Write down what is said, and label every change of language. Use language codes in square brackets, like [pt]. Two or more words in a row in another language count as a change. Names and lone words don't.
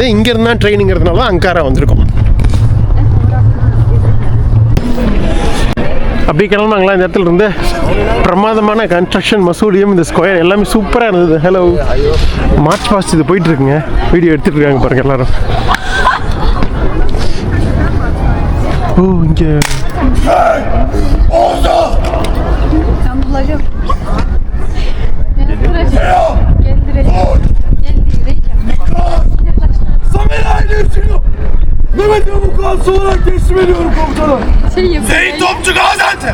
[ta] இங்கேருந்து தான் ட்ரெயினுங்கிறதுனால தான் அங்காரா வந்திருக்கோம். அப்படியே கிளம்புனாங்களா இந்த இடத்துல இருந்து. பிரமாதமான கன்ஸ்ட்ரக்ஷன், மசூலியம், இந்த ஸ்கொயர் எல்லாமே சூப்பராக இருந்தது. ஹலோ, [en] march past [ta] இது போயிட்டு இருக்குங்க, வீடியோ எடுத்துட்டு இருக்காங்க பாருங்க எல்லாரும். ஓ, இங்கே [tr] Mehmet'e vukuatçı olarak teslim ediyorum komutanım. Zeyn Topçu Gaziantep.